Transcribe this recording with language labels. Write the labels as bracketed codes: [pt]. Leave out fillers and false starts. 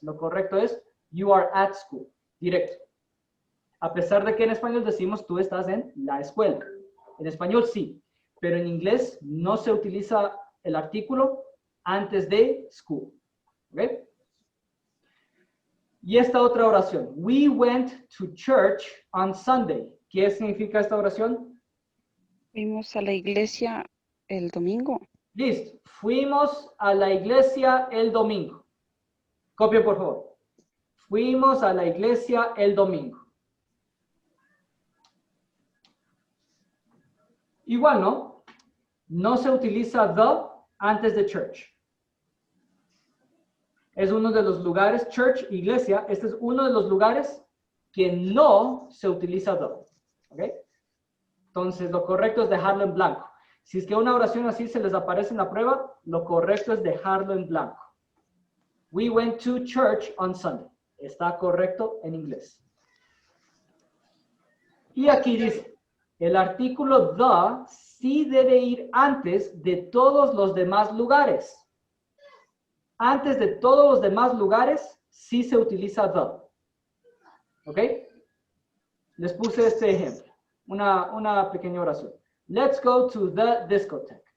[es] Lo correcto es [en] you are at school. [es] Directo. A pesar de que en español decimos tú estás en la escuela. En español sí. Pero en inglés no se utiliza el artículo antes de school. ¿Ok? Y esta otra oración. [en] We went to church on Sunday. [es] ¿Qué significa esta oración? Fuimos a la iglesia el domingo. Listo. Fuimos a la iglesia el domingo. Copien, por favor. Fuimos a la iglesia el domingo. Igual, ¿no? No se utiliza the antes de church. Es uno de los lugares, church, iglesia, este es uno de los lugares que no se utiliza the. ¿Ok? Entonces, lo correcto es dejarlo en blanco. Si es que una oración así se les aparece en la prueba, lo correcto es dejarlo en blanco. [en] We went to church on Sunday. [es] Está correcto en inglés. Y aquí dice, el artículo the sí debe ir antes de todos los demás lugares. Antes de todos los demás lugares, sí se utiliza the. ¿Ok? Les puse este ejemplo. Una pequeña oración. [en] Let's go to the discotheque.